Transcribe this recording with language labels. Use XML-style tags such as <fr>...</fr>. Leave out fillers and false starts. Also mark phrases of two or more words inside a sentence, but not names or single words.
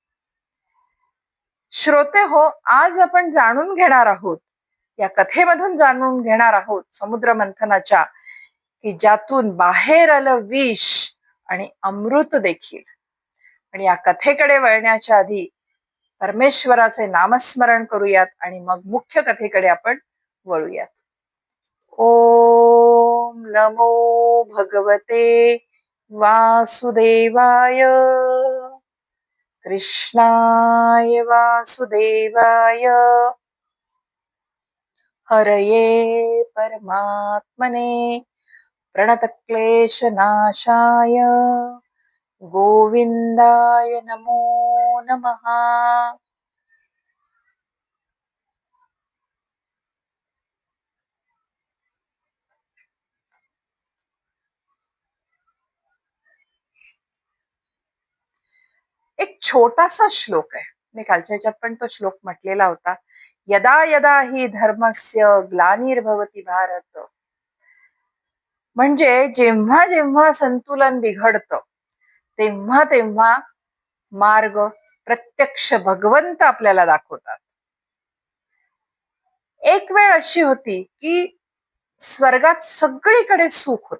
<mr>श्रोते हो, आज आपण जाणून घेणार आहोत, या कथेमधून जाणून घेणार आहोत समुद्र मंथनाच्या, की ज्यातून बाहेर आलं विष आणि अमृत देखील. आणि या कथेकडे वळण्याच्या आधी परमेश्वराचे नामस्मरण करूयात आणि मग मुख्य कथेकडे आपण वळूयात.</mr> <sa>ओम नमो भगवते वासुदेवाय, कृष्णाय वासुदेवाय, हरये परमात्मने प्रणतक्लेशनाशाय गोविंदाय नमो नमः.</sa> <mr>एक छोटासा श्लोक आहे, मी कालच्या ह्याच्यात पण तो श्लोक म्हटलेला होता.</mr> <sa>यदा यदा हि धर्मस्य ग्लानिर्भवति भारत.</sa> <mr>म्हणजे जेव्हा जेव्हा संतुलन बिघडतं तेव्हा तेव्हा मार्ग प्रत्यक्ष भगवंत आपल्याला दाखवतात. एक वेळ अशी होती की स्वर्गात सगळीकडे सुख होत.</mr>